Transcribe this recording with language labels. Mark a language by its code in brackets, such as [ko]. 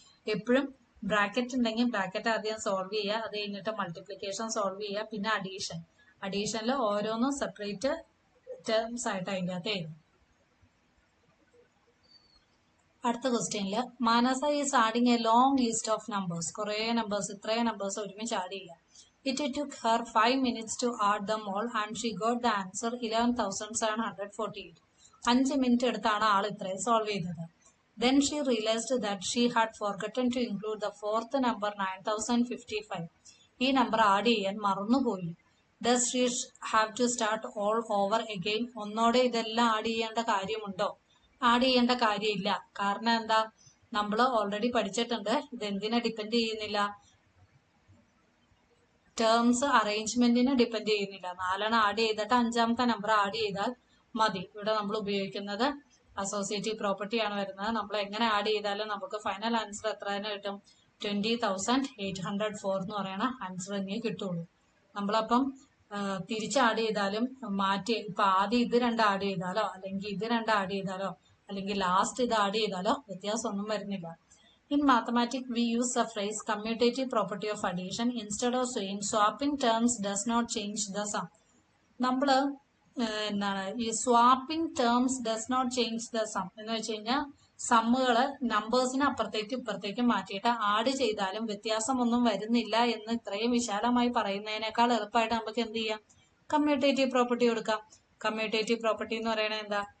[ml] എപ്പോഴും ബ്രാക്കറ്റ് ഉണ്ടെങ്കിൽ ബ്രാക്കറ്റ് ആദ്യം സോൾവ് ചെയ്യുക. അത് കഴിഞ്ഞിട്ട് മൾട്ടിപ്ലിക്കേഷൻ സോൾവ് ചെയ്യുക. പിന്നെ അഡീഷൻ. അഡീഷനിൽ ഓരോന്നും സെപ്പറേറ്റ് ടേംസ് ആയിട്ട് അതിൻ്റെ അകത്ത് എഴുതും. അടുത്ത ക്വസ്റ്റ്യനിൽ [en] Manasa is adding a long list of numbers. [ml] കുറേ നമ്പേഴ്സ്, ഇത്രയും നമ്പേഴ്സ് ഒരുമിച്ച് ആഡ് ചെയ്യുക. [en] It took her 5 minutes to add them all and she got the answer 11,748. [ml] 5 minute എടുത്താണ് ആൾ ഇത്രയും സോൾവ് ചെയ്തത്. [en] Then she realized that she had forgotten to include the fourth number 9055. [ml] ഈ number add ചെയ്യാൻ മറന്നുപോയി. [en] Does she have to start all over again? [ml] ഒന്നോടെ ഇതെല്ലാം add ചെയ്യേണ്ട കാര്യമുണ്ടോ? ആഡ് ചെയ്യേണ്ട കാര്യമില്ല. കാരണം എന്താ? നമ്മൾ ഓൾറെഡി പഠിച്ചിട്ടുണ്ട്. ഇതെന്തിനെ ഡിപ്പെൻഡ് ചെയ്യുന്നില്ല? ടേംസ് അറേഞ്ച്മെന്റിനെ ഡിപ്പെൻഡ് ചെയ്യുന്നില്ല. 4 ആഡ് ചെയ്തിട്ട് 5ാമത്തെ നമ്പർ ആഡ് ചെയ്താൽ മതി. ഇവിടെ നമ്മൾ ഉപയോഗിക്കുന്നത് അസോസിയേറ്റീവ് പ്രോപ്പർട്ടി ആണ് വരുന്നത്. നമ്മൾ എങ്ങനെ ആഡ് ചെയ്താലും നമുക്ക് ഫൈനൽ ആൻസർ എത്ര തന്നെ കിട്ടും? 20,804 എന്ന് പറയുന്ന ആൻസർ തന്നെ കിട്ടുള്ളൂ. നമ്മളപ്പം തിരിച്ച് ആഡ് ചെയ്താലും മാറ്റി ഇപ്പൊ ആദ്യം ഇത് 2 ആഡ് ചെയ്താലോ അല്ലെങ്കിൽ ഇത് 2 ആഡ് ചെയ്താലോ അല്ലെങ്കിൽ ലാസ്റ്റ് ഇത് ആഡ് ചെയ്താലോ വ്യത്യാസമൊന്നും വരുന്നില്ല. [en] In mathematics, we use the phrase commutative property of addition instead of saying swapping terms does not change the sum. [ml] നമ്മൾ എന്താണ് ഈ [en] swapping terms does not change the sum [ml] എന്ന് വെച്ച് കഴിഞ്ഞാൽ സമ്മുകള് നമ്പേഴ്സിനെ അപ്പുറത്തേക്കും ഇപ്പുറത്തേക്കും മാറ്റിയിട്ട് ആഡ് ചെയ്താലും വ്യത്യാസമൊന്നും വരുന്നില്ല എന്ന് ഇത്രയും വിശാലമായി പറയുന്നതിനേക്കാൾ എളുപ്പമായിട്ട് നമുക്ക് എന്ത് ചെയ്യാം? കമ്മ്യൂട്ടേറ്റീവ് പ്രോപ്പർട്ടി കൊടുക്കാം. കമ്മ്യൂട്ടേറ്റീവ് പ്രോപ്പർട്ടി എന്ന് പറയുന്നത് എന്താ?